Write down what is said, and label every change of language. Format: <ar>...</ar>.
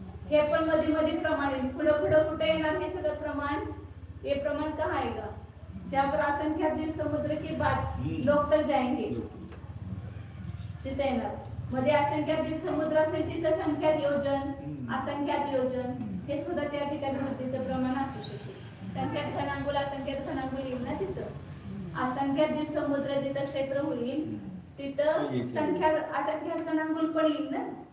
<mr>हे पण मध्ये प्रमाण येईल. पुढे कुठे येणार हे सगळं प्रमाण.</mr> <hi>हे प्रमाण कहाँ आएगा जहाँ पर असंख्यात द्वीप समुद्र के बाद लोग तक जाएंगे</hi> <mr>तिथे येणार. मध्ये असंख्यात द्वीप समुद्र असेल तिथं संख्यात योजन असंख्यात योजन हे सुद्धा त्या ठिकाणी वृद्धीचं प्रमाण असू शकते. संख्यात घणांकुल असंख्यात घणांकुल येईल ना तिथं. असंख्यात द्वीप समुद्र जिथं क्षेत्र होईल तिथं असंख्यात घणांकुल पण येईल ना.</mr>